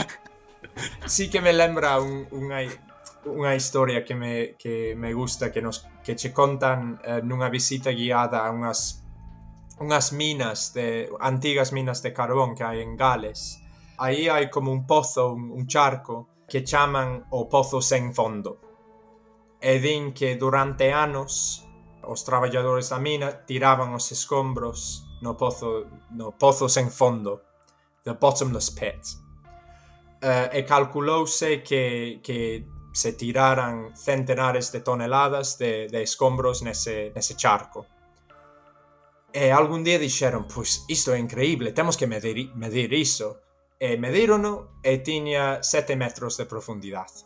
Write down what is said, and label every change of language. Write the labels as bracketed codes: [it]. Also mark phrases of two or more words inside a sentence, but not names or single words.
[gl] Sí que me lembra unha historia que me gusta que che contan nunha visita guiada a unhas minas antigas minas de carbón que hai en Gales. Aí hai como un pozo, un charco que chaman o pozo sen fondo. E din que durante anos os traballadores da mina tiraban os escombros no pozo sen fondo, [en] the bottomless pit. [gl] E calculouse que se tiraran centenares de toneladas de escombros nese charco. E algún día dixeron, pois isto é increíble, temos que medir iso. E medírono e tiña 7 metros de profundidade.